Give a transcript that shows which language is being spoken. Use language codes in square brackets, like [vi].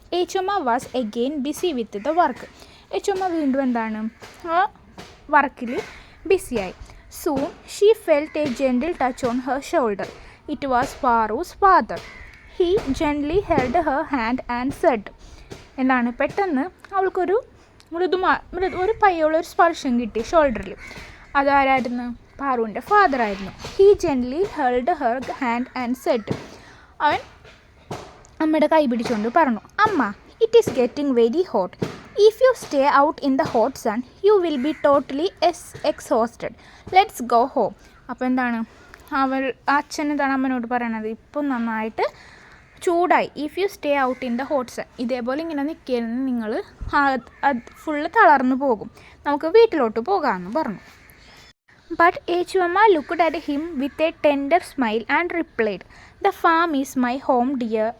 [en] Echumma was again busy with the work. [ml] ഏച്ചുമ്മ വീണ്ടും എന്താണ് ആ വർക്കിൽ ബിസിയായി. [en] Soon she felt a gentle touch on her shoulder. It was Paru's father. He gently held her hand and said. [ml] എന്താണ്, പെട്ടെന്ന് അവൾക്കൊരു ഒരു പയ്യുള്ളൊരു സ്പർശം കിട്ടി ഷോൾഡറിൽ. അതാരായിരുന്നു, പാറുവിൻ്റെ ഫാദറായിരുന്നു. [en] He gently held her hand and said. [ml] അവൻ അമ്മയുടെ കൈ പിടിച്ചുകൊണ്ട് പറഞ്ഞു, അമ്മ, [en] it is getting very hot. If you stay out in the hot sun, you will be totally exhausted. Let's go home. [ml] അപ്പോൾ എന്താണ്, അച്ഛൻ എന്താണ് അമ്മനോട് പറയണത്, ഇപ്പം നന്നായിട്ട് ചൂടായി. [en] if you stay out in the hot sun, [ml] ഇതേപോലെ ഇങ്ങനെ നിൽക്കരുത്, നിങ്ങൾ ഫുള്ള് തളർന്നു പോകും, നമുക്ക് വീട്ടിലോട്ട് പോകാമെന്ന് പറഞ്ഞു. [en] But Echumma looked at him with a tender smile and replied, the farm is my home, dear.